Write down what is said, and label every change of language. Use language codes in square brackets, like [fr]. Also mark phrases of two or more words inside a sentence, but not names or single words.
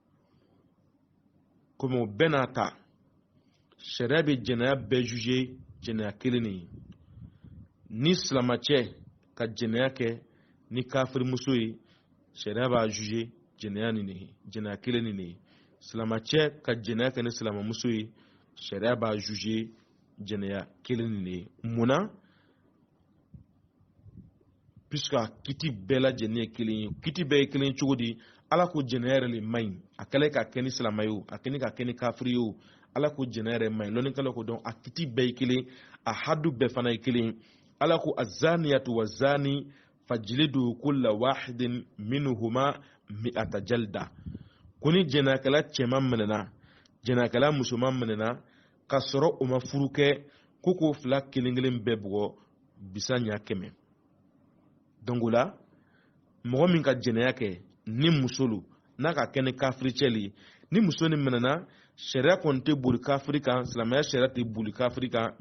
[bm] komi o bɛɛ n'a ta sariya bɛ jɛnɛya bɛɛ juger jɛnɛya kelen de ye ni silamɛcɛ ka jɛnɛya kɛ ni kafirimuso ye sariya b'a juger jɛnɛya nin de ye jɛnɛya kelen nin de ye silamɛcɛ ka jɛnɛya kɛ ni silamɛmuso ye sariya b'a juger jɛnɛya kelen nin de ye munna puisque a kiti bɛɛ lajɛlen ye kelen ye kiti bɛɛ ye kelen ye cogo di Ala ko jɛnɛya yɛrɛ le man ɲi a kɛlen ka kɛ ni silamɛ ye o a kɛlen ka kɛ ni kafiri ye o ala ko jɛnɛyɛrɛ man ɲi lɔnni kala ko dɔn a kiti bɛɛ ye kelen a hadu bɛɛ fana ye kelen ala ko [ar] الزانية والزاني فاجلدوا كل واحد منهما مائة جلدة [bm] ko ni jɛnɛkɛla cɛman minɛna jɛnɛkɛla musoman minɛna ka sɔrɔ o ma furu kɛ ko k'o fila kelen kelen bɛɛ bugɔ bisa ɲa 100 donc o la mɔgɔ min ka jɛnɛya kɛ ni musolu n'a ka kɛ ni kafiri cɛli ni muso ni minɛna sariya kɔni tɛ boli kafiri kan silamɛya sariya tɛ boli kafiri kan mais